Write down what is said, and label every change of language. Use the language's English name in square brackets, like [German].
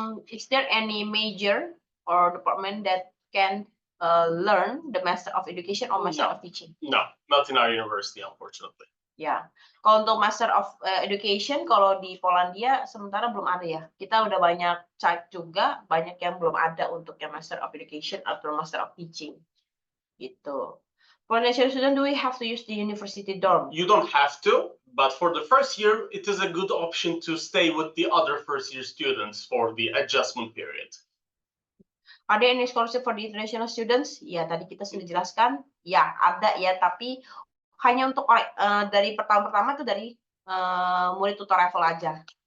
[English] Is there any major or department that can learn the Master of Education or Master of Teaching? No, not in our university, unfortunately. [Indonesian] Ya, kalau untuk Master of Education, kalau di Polandia sementara belum ada ya. Kita udah banyak cek juga, banyak yang belum ada untuk yang Master of Education atau Master of Teaching. Gitu. [English] For national student, do we have to use the university dorm? You don't have to, but for the first year, it is a good option to stay with the other first-year students for the adjustment period. Are there any scholarship for the international students? [Indonesian] Ya, tadi kita sudah jelaskan. Ya, ada ya, tapi hanya untuk dari tahun pertama itu dari murid TUTORAVEL aja.